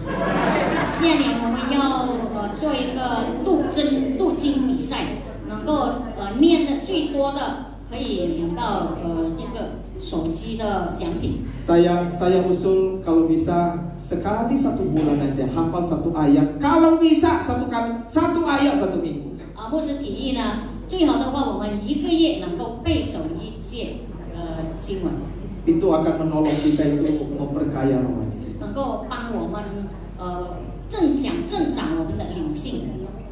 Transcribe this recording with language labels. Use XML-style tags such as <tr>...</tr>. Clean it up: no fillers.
<zh>下年我们要做一个读经比赛，能够念的最多的可以领到这个手机的奖品。</zh> <id>Saya usul kalau bisa sekali 1 bulan aja hafal 1 ayat. Kalau bisa 1 ayat 1 minggu.</id> <zh>牧师提议呢，最好的话我们1个月能够背熟1节经文。</zh> <id>itu akan menolong kita itu memperkaya rohani.</id> <zh>能够帮我们增长我们的灵性。</zh>